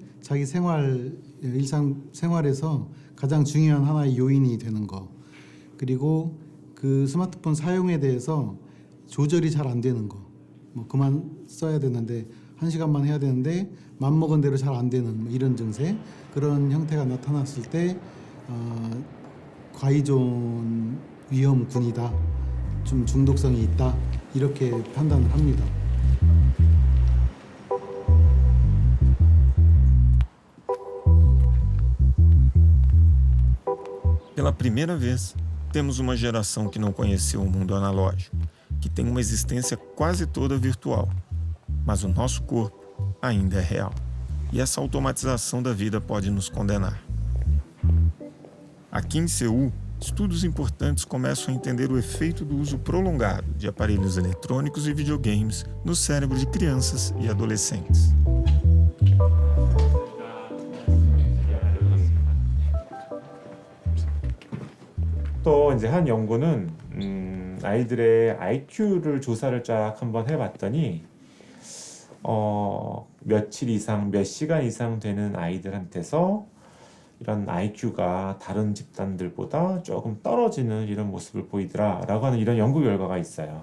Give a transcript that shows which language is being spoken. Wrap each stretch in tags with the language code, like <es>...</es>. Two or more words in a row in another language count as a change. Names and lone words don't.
<ko>자기 일상 생활에서 가장 중요한 하나의 요인이 되는 거 그리고 그 스마트폰 사용에 대해서 조절이 잘 안 되는 거 뭐 그만 써야 되는데 1시간만 해야 되는데 맘먹은 대로 잘 안 되는 뭐 이런 증세 그런 형태가 나타났을 때 과의존 위험군이다, 좀 중독성이 있다 이렇게 판단을 합니다.</ko> <pt>Pela primeira vez, temos uma geração que não conheceu o mundo analógico, que tem uma existência quase toda virtual. Mas o nosso corpo ainda é real. E essa automatização da vida pode nos condenar. Aqui em Seul, estudos importantes começam a entender o efeito do uso prolongado de aparelhos eletrônicos e videogames no cérebro de crianças e adolescentes.</pt> <ko>또 이제 한 연구는 아이들의 IQ를 조사를 쫙 한번 해봤더니 며칠 이상, 몇 시간 이상 되는 아이들한테서 이런 IQ가 다른 집단들보다 조금 떨어지는 이런 모습을 보이더라라고 하는 이런 연구 결과가 있어요.</ko>